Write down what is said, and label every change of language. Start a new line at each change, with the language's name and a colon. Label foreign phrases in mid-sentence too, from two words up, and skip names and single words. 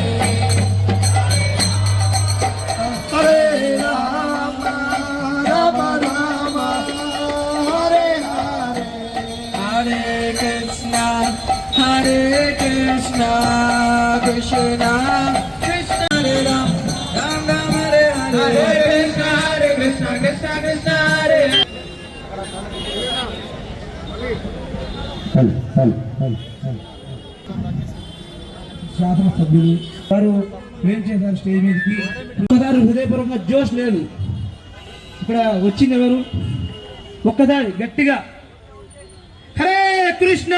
Sanskrit: Krishna Krishna Krishna Hare Ram Ram Ram Hare Hare Krishna Krishna Krishna Hare
Telugu: శాసన సభ్యులు వారు ఏం చేశారు స్టేజ్ మీదకి ఒక్కసారి హృదయపూర్వకంగా జోష్ లేదు. ఇక్కడ వచ్చింది ఎవరు? ఒక్కసారి గట్టిగా హరే కృష్ణ.